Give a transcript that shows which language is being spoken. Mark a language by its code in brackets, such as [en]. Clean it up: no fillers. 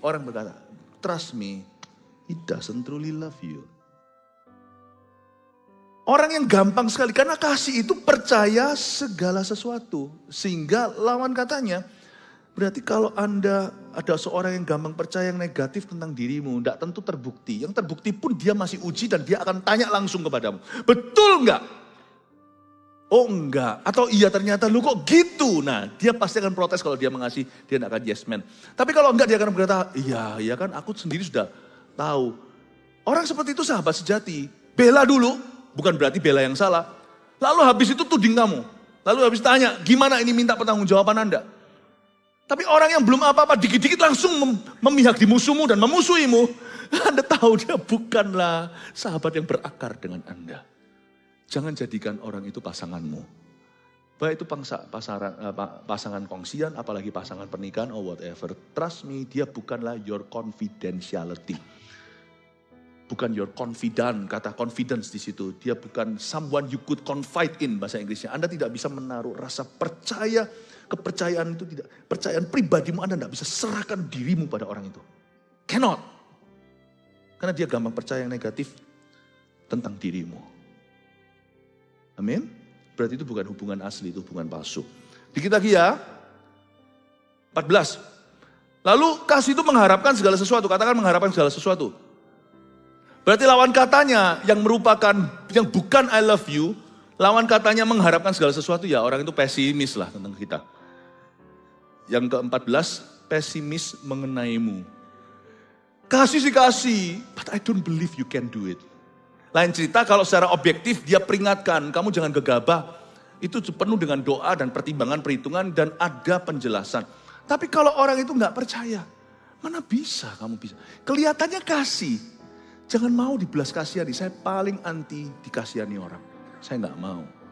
[id] Orang berkata, [en] trust me, he doesn't truly love you. [id] Orang yang gampang sekali, karena kasih itu percaya segala sesuatu. Sehingga lawan katanya, berarti kalau Anda ada seorang yang gampang percaya yang negatif tentang dirimu, tidak tentu terbukti. Yang terbukti pun dia masih uji dan dia akan tanya langsung kepadamu. Betul enggak? Oh enggak. Atau iya ternyata lu kok gitu. Nah dia pasti akan protes kalau dia mengasihi, dia tidak akan [en] yes man. [id] Tapi kalau enggak dia akan berkata, iya kan aku sendiri sudah tahu. Orang seperti itu sahabat sejati. Bela dulu. Bukan berarti bela yang salah. Lalu habis itu tuding kamu. Lalu habis tanya, gimana ini minta pertanggungjawaban Anda? Tapi orang yang belum apa-apa, dikit-dikit langsung memihak di musuhmu dan memusuhimu. Anda tahu dia bukanlah sahabat yang berakar dengan Anda. Jangan jadikan orang itu pasanganmu. Baik itu pasangan kongsian, apalagi pasangan pernikahan [en] or whatever. Trust me, [id] dia bukanlah [en] your confidentiality. [id] Bukan [en] your confidant, [id] kata confidence di situ. Dia bukan [en] someone you could confide in [id] bahasa Inggrisnya. Anda tidak bisa menaruh rasa percaya, kepercayaan itu tidak. Percayaan pribadimu Anda tidak bisa serahkan dirimu pada orang itu. [en] Cannot. [id] Karena dia gampang percaya yang negatif tentang dirimu. Amin. Berarti itu bukan hubungan asli, itu hubungan palsu. Dikit lagi ya. 14. Lalu kasih itu mengharapkan segala sesuatu. Katakan mengharapkan segala sesuatu. Berarti lawan katanya yang merupakan, yang bukan [en] I love you, [id] Lawan katanya mengharapkan segala sesuatu, ya orang itu pesimis lah tentang kita. Yang ke-14, pesimis mengenaimu. Kasih sih kasih, [en] but I don't believe you can do it. [id] Lain cerita kalau secara objektif dia peringatkan, kamu jangan gegabah. Itu penuh dengan doa dan pertimbangan, perhitungan dan ada penjelasan. Tapi kalau orang itu nggak percaya, mana bisa kamu bisa. Kelihatannya kasih, jangan mau dibelas kasihani. Saya paling anti dikasihani orang. Saya nggak mau.